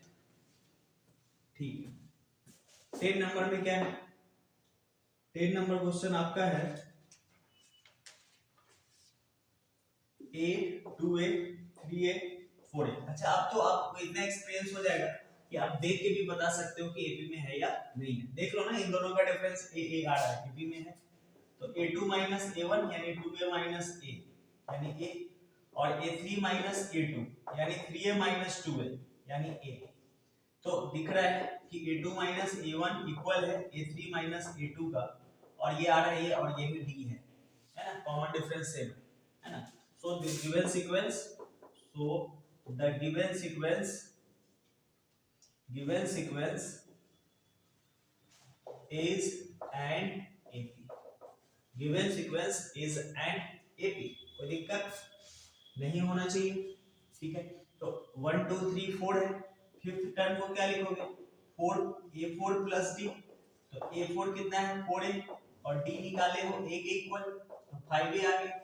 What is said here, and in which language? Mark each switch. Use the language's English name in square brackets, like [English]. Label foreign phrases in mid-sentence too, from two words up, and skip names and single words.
[Hindi] ठीक है, 10 नंबर में क्या है, 10 [English] number question [Hindi] आपका है a 2a 3a 4a। अच्छा, अब तो आपको इतना एक्सपीरियंस हो जाएगा कि आप देख के भी बता सकते हो कि एपी में है या नहीं है। देख लो ना, इन दोनों का डिफरेंस a आ रहा है, एपी में है। तो a2 a1 यानी 2a a यानी a, और a3 a2 यानी 3a 2a यानी a। तो दिख रहा है कि a2 a1 इक्वल है a3 a2 का, और ये आ रहा है ये, और ये भी d है ना, [English] common difference [Hindi] सेम है ना। [English] So the given sequence, given sequence is an AP। given sequence is an AP, [Hindi] कोई दिक्कत नहीं होना चाहिए। ठीक है, तो 1 2 3 4 है, [English] fifth term [Hindi] को क्या लिखोगे, 4 a4 प्लस d। तो a4 कितना है 4a, और d निकाले हो a के इक्वल, तो 5a आ गया।